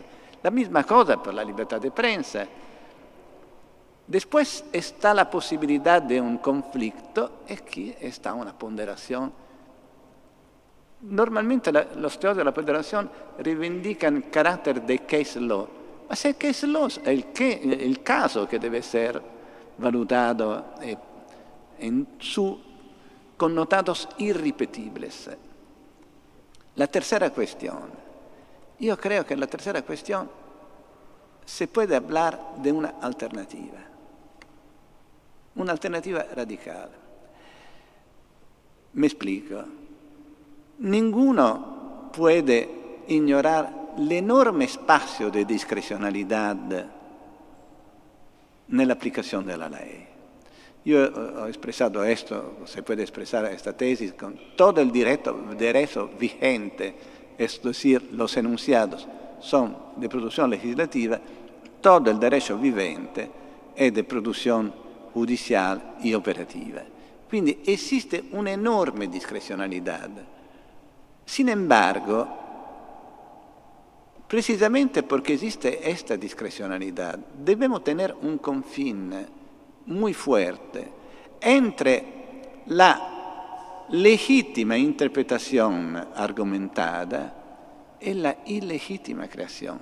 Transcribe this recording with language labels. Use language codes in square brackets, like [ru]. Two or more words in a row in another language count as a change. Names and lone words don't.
[es] La misma cosa por la libertad de prensa. Después está la posibilidad de un conflicto y aquí está una ponderación. Normalmente los teóricos de la ponderación reivindican carácter de [en] case law, [es] ma se el [en] case law [es] es el caso que debe ser valutado en sus connotados irrepetibles. La tercera cuestión. Yo creo que en la tercera cuestión se puede hablar de una alternativa radical. Me explico. Ninguno puede ignorar el enorme espacio de discrecionalidad [it] nell'applicazione della [es] ley. Yo he expresado esto, se puede expresar esta tesis con todo el derecho vigente, es decir, los enunciados son de producción legislativa, todo el derecho [it] vivente è di produzione [es] judicial y operativa. [it] Quindi esiste un'enorme discrezionalità. [es] Sin embargo, precisamente porque existe esta discrecionalidad, debemos tener un confín muy fuerte entre la legítima interpretación argumentada y la ilegítima creación.